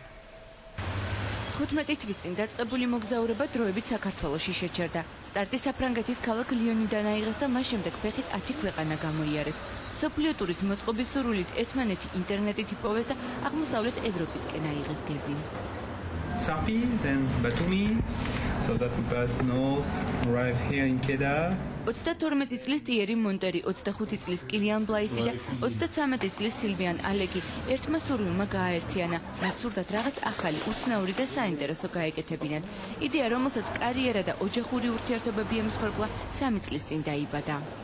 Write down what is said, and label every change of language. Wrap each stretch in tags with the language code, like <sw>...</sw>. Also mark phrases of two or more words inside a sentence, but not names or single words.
<ka>15 თვის წინ დაწყებული მოგზაურობა დროებით საქართველოში შეჩერდა. სტარტი საფრანგეთის ქალაქ ლიონიდან აიღეს და მას შემდეგ ფეხით 10 ქვეყანა გამოიარეს. მსოფლიო ტურის მოწყობის სურვილით ერთმანეთი ინტერნეტით იპოვეს და აღმოსავლეთ ევროპისკენ აიღეს გეზი.</ka> <en>Sapi, then Batumi, so that we pass north, arrive here in Kedah.</en> <ka>32 წლის ტიერი მონტერი, 25 წლის კილიან ბლაისი და 33 წლის სილვიან ალეკი ერთმა სურვილმა გააერთიანა. მათ სურდათ რაღაც ახალი, უცნაური და საინტერესო გაეკეთებინათ. იდეა, რომელსაც კარიერა და ოჯახური ურთიერთობები ემსხვერპლა 3 წლის წინ დაიბადა.</ka>